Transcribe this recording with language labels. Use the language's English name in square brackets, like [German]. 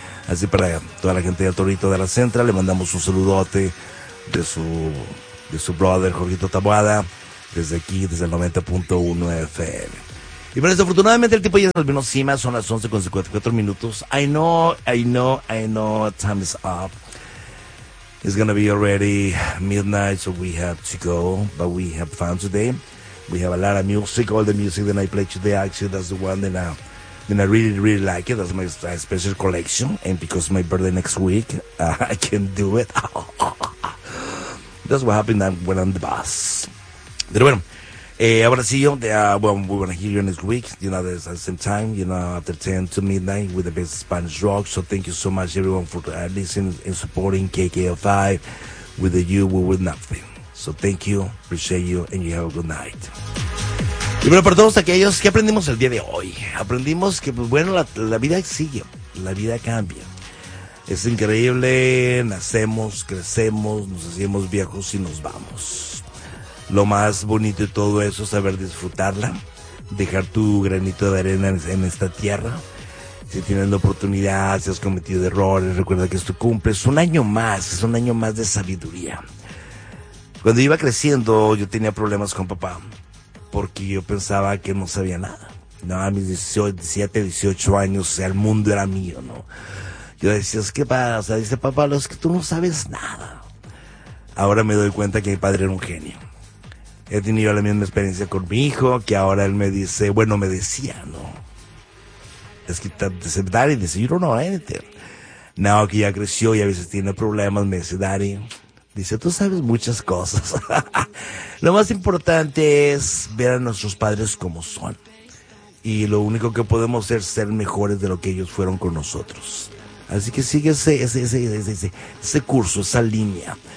[Spanish] Así para toda la gente de Torito de la Central, le mandamos un saludote de su brother Jorgito Taboada desde aquí, desde el 90.1 FM. Y bueno, desafortunadamente el tipo ya nos vino encima, son las 11:54 minutos. [English] I know, time is up. It's gonna be already midnight, so we have to go, but we have fun today. We have a lot of music, all the music that I played today, actually, that's the one that I really, really like it. That's my special collection, and because my birthday next week, I can do it. That's what happened when I'm the boss. [Spanish] Pero bueno, ahora sí, [English] we're gonna hear you next week, you know, at the same time, you know, after 10 to midnight with the best Spanish rock. So thank you so much, everyone, for listening and supporting KKFI. With you, we would nothing. So thank you, appreciate you, and you have a good night. [Spanish] Y bueno, para todos aquellos, ¿qué aprendimos el día de hoy? Aprendimos que, pues, bueno, la vida sigue, la vida cambia. Es increíble, nacemos, crecemos, nos hacemos viejos y nos vamos. Lo más bonito de todo eso es saber disfrutarla, dejar tu granito de arena en esta tierra. Si tienes la oportunidad, si has cometido errores, recuerda que esto cumple. Es un año más de sabiduría. Cuando iba creciendo, yo tenía problemas con papá, porque yo pensaba que no sabía nada. No, a mis 17, 18 años, o sea, el mundo era mío, ¿no? Yo decía, ¿qué pasa? Dice, papá, es que tú no sabes nada. Ahora me doy cuenta que mi padre era un genio. He tenido la misma experiencia con mi hijo, que ahora él me dice, bueno, me decía, ¿no? Es que dice, [English] Daddy, dice, you don't know anything. [Spanish] No, que ya creció y a veces tiene problemas, me dice, Daddy, dice, tú sabes muchas cosas. Lo más importante es ver a nuestros padres como son. Y lo único que podemos hacer es ser mejores de lo que ellos fueron con nosotros. Así que sigue ese curso, esa línea.